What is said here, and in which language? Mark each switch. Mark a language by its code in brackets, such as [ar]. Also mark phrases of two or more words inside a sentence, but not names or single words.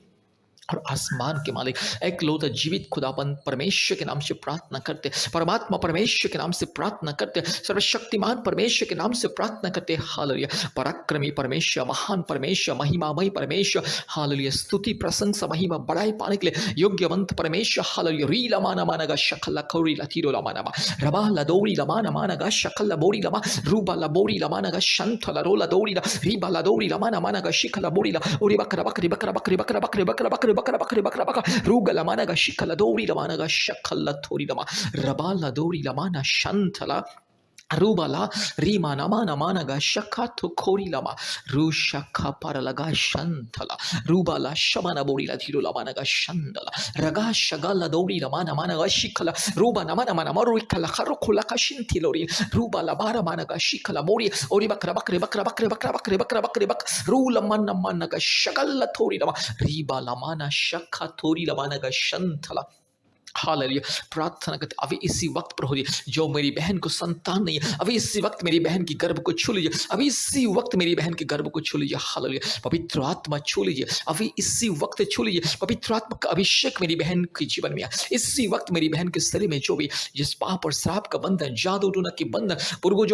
[hi] और आसमान के मालिक एकलौता जीवित खुदाबंद परमेश्वर के नाम से प्रार्थना करते परमात्मा परमेश्वर के नाम से प्रार्थना करते सर्वशक्तिमान परमेश्वर के नाम से प्रार्थना करते हालेलुया पराक्रमी परमेश्वर महान परमेश्वर महिमामय परमेश्वर हालेलुया स्तुति प्रशंसा महिमा बड़ाई पाने के लिए योग्यवंत परमेश्वर हालेलुया रीला माना मानगा शकला खौरी लतीरो लमाना रबा लदौरी लमाना मानगा शकला बोरी लमा रूबा लबोरी लमानगा शंथला रोला दौरी रीबा लदौरी लमाना मानगा शिखला बोरी ओरी बकरा बकरी बकरा बकरी बकरा बकरी बकरा बकरी बकरा बकरी बकरा बकरा रूगा लमानगा शिखला दौरी लमानगा शकला थोरी लमा रबा लदौरी लमाना शंथला रूबाला रीमा नमा नमानगा शखा तो खोरी लमा रू शखा पर लगा शंथला रूबाला शमाना बोरी ला धीरो लमानगा शंदला रगा शगला दौरी लमा नमानगा शिखला रूबा नमा नमा नमा रोइखला खरो खोला का शिंथिलोरी रूबाला बारा मानगा शिखला मोरी ओरी बकरा बकरे बकरा बकरे बकरा बकरे बकरा बकरे बक रू लमा नमानगा शगला थोरी लमा रीबा लमाना शखा थोरी लमानगा शंथला हालेलुया प्रार्थना करते अभी इसी वक्त प्रभु जी जो मेरी बहन को संतान नहीं है अभी इसी वक्त मेरी बहन की गर्भ को छू लीजिए अभी इसी वक्त मेरी बहन के गर्भ को छू लीजिए हालेलुया पवित्र आत्मा छू लीजिए अभी इसी वक्त छू लीजिए पवित्र आत्मा का अभिषेक मेरी बहन के जीवन में इसी वक्त मेरी बहन के शरीर में जो भी जिस पाप और श्राप का बंधन जादू टूना की बंधन पूर्वजों